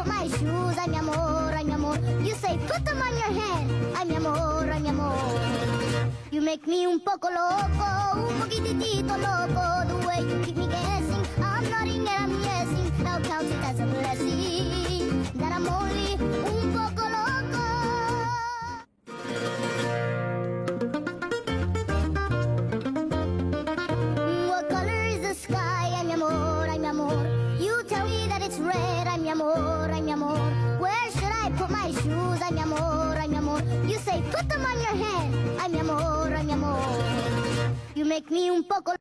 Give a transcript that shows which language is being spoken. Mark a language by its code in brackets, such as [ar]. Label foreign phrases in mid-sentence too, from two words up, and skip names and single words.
[es] shoes, ay mi amor, ay mi amor. [en] You say put them on your head, [es] ay mi amor, ay mi amor. [en] You make me [es] un poco loco, un poquitito loco. [en] The way you keep me guessing, I'm nodding and I'm guessing. I'll count it as a blessing that I'm only [es] un poco loco. [en] What color is the sky? [es] Ay mi amor, ay mi amor. [en] You tell me that it's red, [es] ay mi amor, ay mi amor. [en] Where should I put my shoes? [es] Ay mi amor, ay mi amor. [en] You say put them on your head, [es] ay mi amor, ay mi amor. [en] You make me [es] un poco